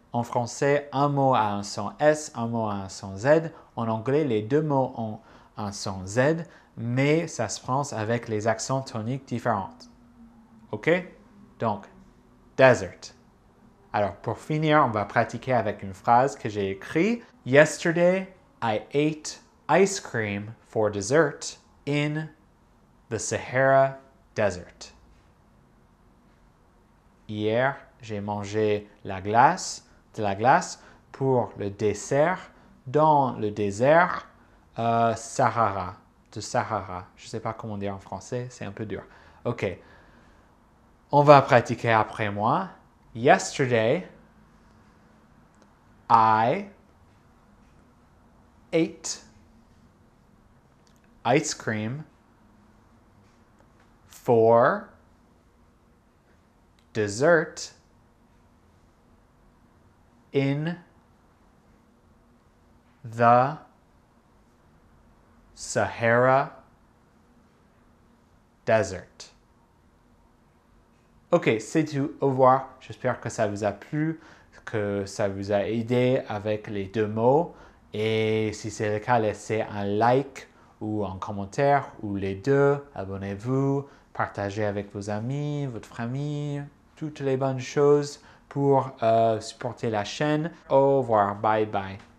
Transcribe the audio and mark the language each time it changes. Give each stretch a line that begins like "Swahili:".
French: En français, un mot a un son S, un mot a un son Z. En anglais, les deux mots ont un son Z, mais ça se prononce avec les accents toniques différents. OK? Donc, desert. Alors, pour finir, on va pratiquer avec une phrase que j'ai écrite.
English: Yesterday, I ate ice cream for dessert in the Sahara Desert.
French: Hier, j'ai mangé de la glace pour le dessert dans le désert Sahara. Je ne sais pas comment dire en français, c'est un peu dur. OK. On va pratiquer après moi.
English: Yesterday, I ate ice cream for dessert in the Sahara Desert.
French: OK, c'est tout. Au revoir. J'espère que ça vous a plu, que ça vous a aidé avec les deux mots. Et si c'est le cas, laissez un like ou un commentaire ou les deux. Abonnez-vous, partagez avec vos amis, votre famille, toutes les bonnes choses pour supporter la chaîne. Au revoir.
English: Bye bye.